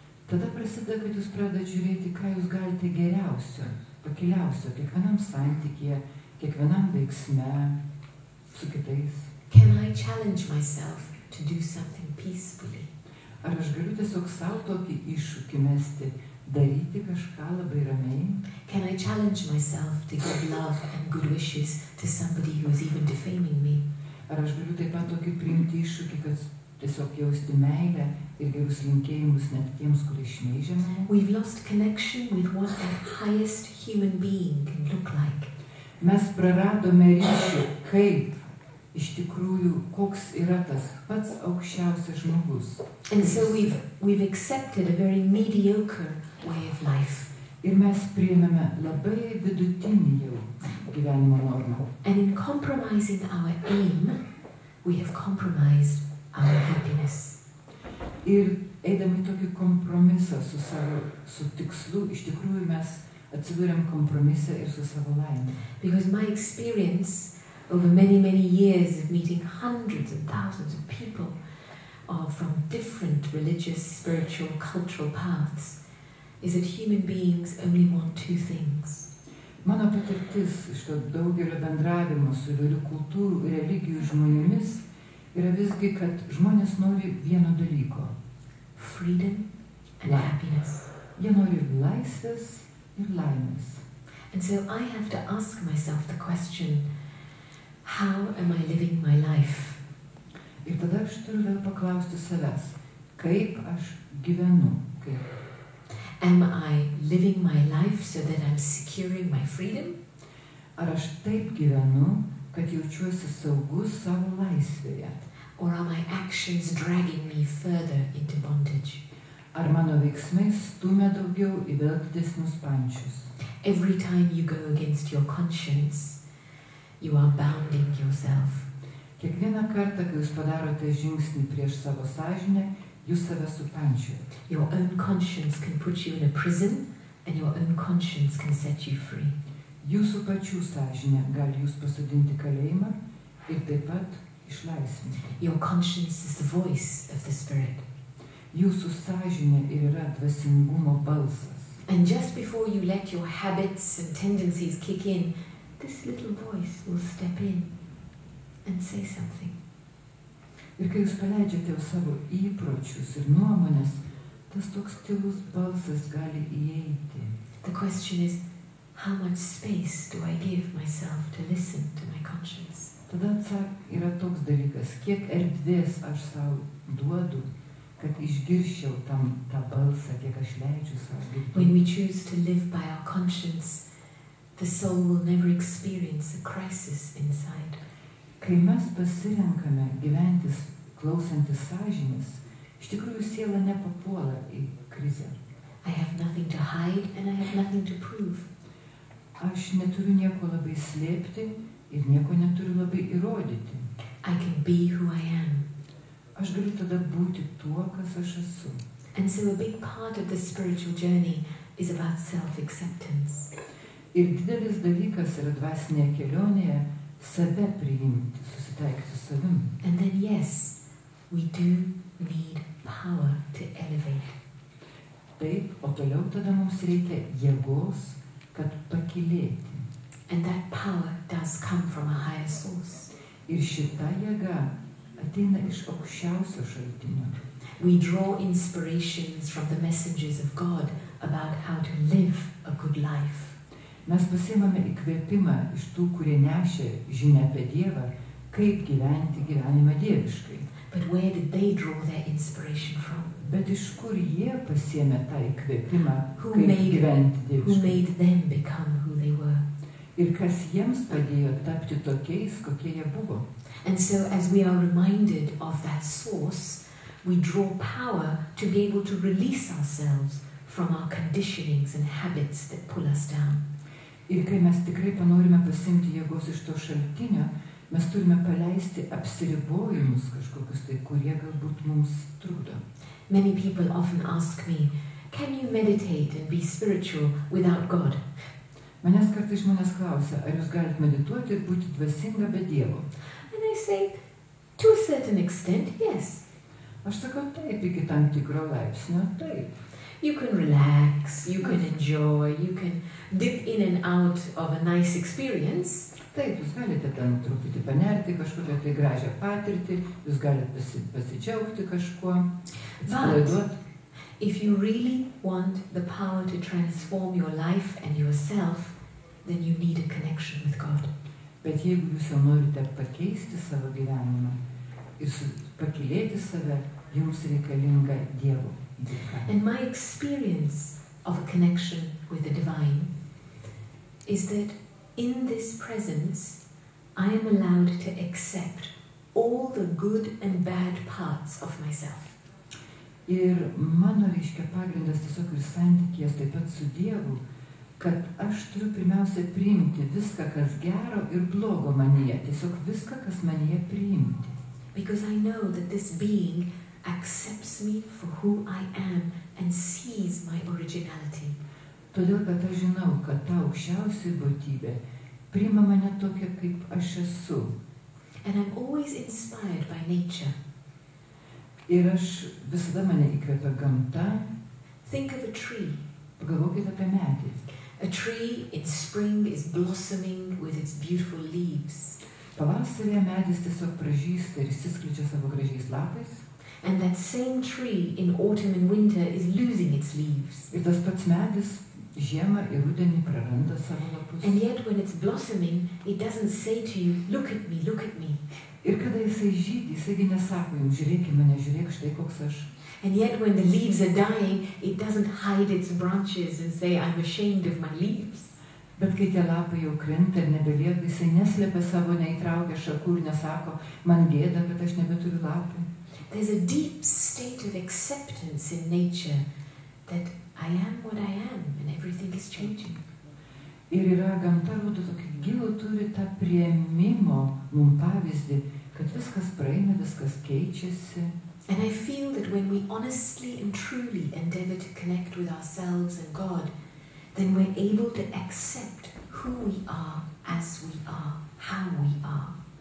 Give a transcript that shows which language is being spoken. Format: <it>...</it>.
<lt>Tada prasideda, kad jūs pradedate žiūrėti, ką jūs galite geriausio, pakiliausio, kiekvienam santykyje, kiekvienam veiksme, su kitais.</lt> <en>Can I challenge myself to do something peacefully?</en> <lt>Ar aš galiu tiesiog savo tokį iššūkį mesti, daryti kažką labai ramiai?</lt> <en>Can I challenge myself to give love and good wishes to somebody who is even defaming me?</en> <lt>Ar aš galiu taip pat tokį priimti iššūkį, kad tiesiog jausti meilę ir gerus linkėjimus net tiems, kurie šmeižia mane?</lt> <en>We've lost connection with what the highest human being can look like.</en> <lt>Mes praradome ryšį, kaip iš tikrųjų, koks yra tas pats aukščiausias žmogus.</lt> <en>And so we've accepted a very mediocre way of life.</en> <lt>Ir mes priėmėme labai vidutinį jau gyvenimo normą.</lt> <en>And in compromising our aim, we have compromised our happiness.</en> <lt>Ir eidami tokį kompromisą su tikslu, iš tikrųjų mes atsidūrėm kompromisą ir su savo laimė.</lt> <en>Because my experience over many, many years of meeting hundreds and thousands of people from different religious, spiritual, cultural paths is that human beings only want two things.</en> <lt>Mano patirtis iš to daugelio bendravimo su įvairių kultūrų, religijų žmonėmis yra visgi, kad žmonės nori vieno dalyko.</lt> <en>Freedom and happiness.</en> <lt>Jie nori laisvės ir laimės.</lt> <en>And so I have to ask myself the question, how am I living my life?</en> <lt>Ir tada aš turiu vėl paklausti savęs, kaip aš gyvenu.</lt> <en>Am I living my life so that I'm securing my freedom?</en> <lt>Ar aš taip gyvenu, kad jaučiuosi saugus savo laisvėje?</lt> <en>Or are my actions dragging me further into bondage?</en> <lt>Ar mano veiksmai stumia daugiau į vėl didesnius pančius?</lt> <en>Every time you go against your conscience, you are bounding yourself.</en> <lt>Kiekvieną kartą, kai jūs padarote žingsnį prieš savo sąžinę, jūs save supančiojate.</lt> <en>Your own conscience can put you in a prison, and your own conscience can set you free.</en> <lt>Jūsų pačių sąžinė gali jūs pasodinti kalėjimą ir taip pat išlaisvinti.</lt> <en>Your conscience is the voice of the Spirit.</en> <lt>Jūsų sąžinė ir yra dvasingumo balsas.</lt> <en>And just before you let your habits and tendencies kick in, this little voice will step in and say something.</en> <lt>Ir kai jūs paleidžiate savo įpročius ir nuomonės, tas toks tylus balsas gali įeiti.</lt> <en>The question is, how much space do I give myself to listen to my conscience?</en> <lt>Tada yra toks dalykas, kiek erdvės aš savo duodu, kad išgirščiau tą balsą, kiek aš leidžiu savo girdėti.</lt> <en>When we choose to live by our conscience, the soul will never experience a crisis inside.</en> <lt>Kai mes pasirenkame gyventis klausantis sąžinės, iš tikrųjų siela nepapuola į krizę.</lt> <en>I have nothing to hide and I have nothing to prove.</en> <lt>Aš neturiu nieko labai slėpti ir nieko neturiu labai įrodyti.</lt> <en>I can be who I am.</en> <lt>Aš galiu tada būti tuo, kas aš esu.</lt> <en>And so a big part of the spiritual journey is about self-acceptance.</en> <lt>Ir didelis dalykas yra dvasinėje kelionėje save priimti, susitaikyti su savim.</lt> <en>And then yes, we do need power to elevate.</en> <lt>Taip, o toliau tada mums reikia jėgos, kad pakilėti.</lt> <en>And that power does come from a higher source.</en> <lt>Ir šita jėga ateina iš aukščiausio šaltinio.</lt> <en>We draw inspirations from the messengers of God about how to live a good life.</en> <lt>Mes pasiimame įkvėpimą iš tų, kurie nešė žinią apie Dievą, kaip gyventi gyvenimą dieviškai.</lt> <en>But where did they draw their inspiration from?</en> <lt>Bet iš kur jie pasiėmė tą įkvėpimą,</lt> <en>Who</en> <lt>kaip</lt> <en>made-</en> <lt>gyventi</lt> <en>Who</en> <lt>dieviškai?</lt> <en>made them become who they were?</en> <lt>Ir kas jiems padėjo tapti tokiais, kokie jie buvo.</lt> <en>And so as we are reminded of that source, we draw power to be able to release ourselves from our conditionings and habits that pull us down.</en> <lt>Ir kai mes tikrai panorime pasimti jėgos iš to šaltinio, mes turime paleisti apsiribojimus kažkokius tai, kurie galbūt mums trukdo.</lt> <en>Many people often ask me, can you meditate and be spiritual without God?</en> <lt>Manęs kartais žmonės klausia, ar jūs galite medituoti ir būti dvasinga be Dievo?</lt> <en>And I say, to a certain extent, yes.</en> <lt>Aš sakau taip, iki tam tikro laipsnio, taip.</lt> <en>You can relax, you can enjoy, you can dip in and out of a nice experience.</en> <lt>Taip, jūs galite ten truputį panerti kažkokią tai gražią patirtį, jūs galite pasidžiaugti kažkuo, atsipalaiduoti.</lt> <en>If you really want the power to transform your life and yourself, then you need a connection with God.</en> <lt>Bet jeigu jūs jau norite pakeisti savo gyvenimą ir pakilėti save, jums reikalinga Dievo dėka.</lt> <en>And my experience of a connection with the divine is that in this presence, I am allowed to accept all the good and bad parts of myself.</en> <lt>Ir mano reiškia pagrindas tiesiog ir santykės taip pat su Dievu, kad aš turiu pirmiausia priimti viską, kas gero ir blogo manyje, tiesiog viską, kas manyje priimti.</lt> <en>Because I know that this being accepts me for who I am and sees my originality.</en> <lt>Todėl, kad aš žinau, kad ta aukščiausia būtybė priima mane tokia, kaip aš esu.</lt> <en>And I'm always inspired by nature.</en> <lt>Ir aš visada mane įkvepia gamta.</lt> <en>Think of a tree.</en> <lt>Pagalvokite apie medį.</lt> <en>A tree in spring is blossoming with its beautiful leaves.</en> <lt>Pavasarį medis tiesiog pražysta ir išsiskleidžia savo gražiais lapais.</lt> <en>And that same tree in autumn and winter is losing its leaves.</en> <lt>Ir tas pats medis žiemą ir rudenį praranda savo lapus.</lt> <en>And yet when it's blossoming, it doesn't say to you, look at me, look at me.</en> <lt>Ir kada jisai žydi, jisaigi nesako jums, žiūrėk į mane, žiūrėk štai koks aš.</lt> <en>And yet when the leaves are dying, it doesn't hide its branches and say, I'm ashamed of my leaves.</en> <lt>Bet kai tie lapai jau krenta ir nebelieka, jisai neslėpia savo, neįtraukia šakų ir nesako, man gėda, kad aš nebeturiu lapų.</lt> <en>There's a deep state of acceptance in nature that I am what I am and everything is changing.</en> <lt>Ir yra gamta, rodo tokį gilų, turi tą priėmimo mums pavyzdį, kad viskas praeina, viskas keičiasi.</lt> <en>And I feel that when we honestly and truly endeavor to connect with ourselves and God, then we're able to accept who we are as we are, how we are.</en>